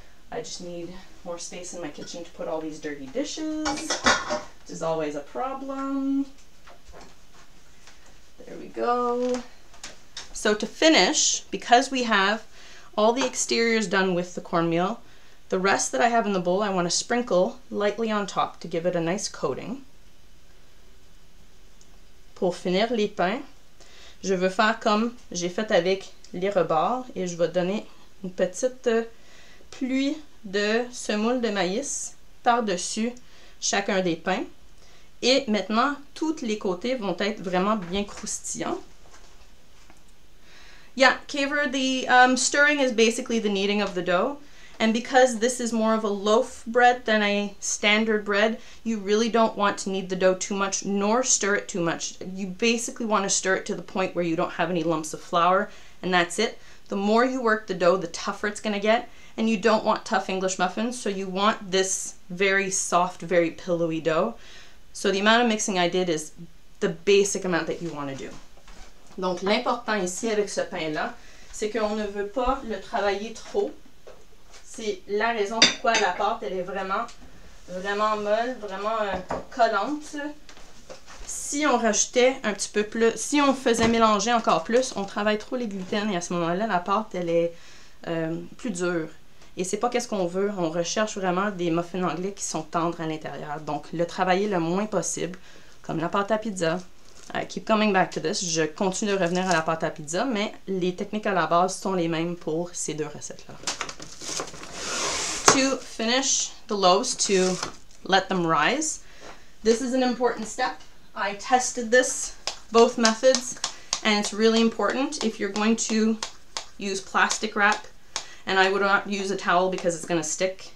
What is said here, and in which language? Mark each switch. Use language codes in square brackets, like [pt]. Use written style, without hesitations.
[en] I just need more space in my kitchen to put all these dirty dishes, which is always a problem. There we go. So to finish, because we have all the exteriors done with the cornmeal, the rest that I have in the bowl I want to sprinkle lightly on top to give it a nice coating. [fr] Pour finir les pains, je veux faire comme j'ai fait avec les rebords et je vais donner une petite pluie de semoule de maïs par-dessus chacun des pains. Et maintenant, tous les côtés vont être vraiment bien croustillants. [en] Yeah, Kaver, the stirring is basically the kneading of the dough. And because this is more of a loaf bread than a standard bread, you really don't want to knead the dough too much, nor stir it too much. You basically want to stir it to the point where you don't have any lumps of flour, and that's it. The more you work the dough, the tougher it's going to get, and you don't want tough English muffins, so you want this very soft, very pillowy dough. So the amount of mixing I did is the basic amount that you want to do. [fr] Donc l'important ici avec ce pain-là, c'est qu'on ne veut pas le travailler trop. C'est la raison pourquoi la pâte elle est vraiment molle, vraiment collante. Si on rajoutait un petit peu plus, si on faisait mélanger encore plus, on travaille trop les gluten et à ce moment-là, la pâte elle est plus dure. Et c'est pas qu'est-ce qu'on veut, on recherche vraiment des muffins anglais qui sont tendres à l'intérieur. Donc le travailler le moins possible, comme la pâte à pizza. [en] I keep coming back to this. [fr] Je continue de revenir à la pâte à pizza, mais les techniques à la base sont les mêmes pour ces deux recettes-là. [en] To finish the loaves, to let them rise, this is an important step. I tested this, both methods, and it's really important if you're going to use plastic wrap, and I would not use a towel because it's going to stick.